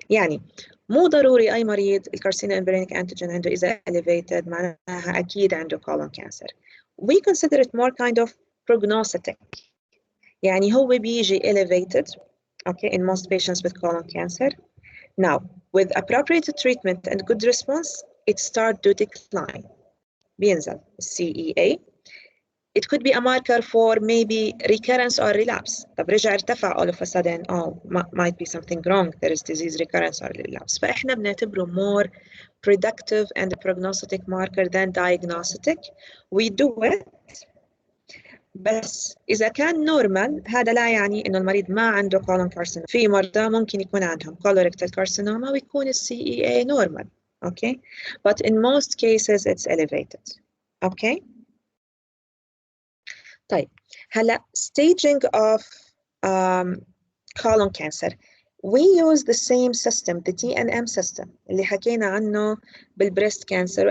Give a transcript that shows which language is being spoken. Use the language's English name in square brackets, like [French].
[Arabic] يعني مو ضروري أي مريض carcinoembryonic antigen عنده إذا elevated معناها أكيد عنده colon cancer. [English] We consider it more kind of prognostic. [Arabic] يعني هو بيجي [English] elevated okay in most patients with colon cancer. Now with appropriate treatment and good response it start to decline. [Arabic] بينزل CEA. [English] It could be a marker for maybe recurrence or relapse. [Arabic] طب رجع ارتفع [English] all of a sudden might be something wrong, there is disease recurrence or relapse. [Arabic] فإحنا بنعتبره [English] more predictive and prognostic marker than diagnostic. We do it [Arabic] بس إذا كان نورمال هذا لا يعني إنه المريض ما عنده colon carcinoma. في مرضى ممكن يكون عندهم colorectal carcinoma ويكون ال CEA normal. [English] okay, but in most cases it's elevated. okay. [Arabic] طيب هلا staging of colon cancer. [English] we use the same system, the TNM system [Arabic] اللي حكينا عنه بالبريست [English] cancer.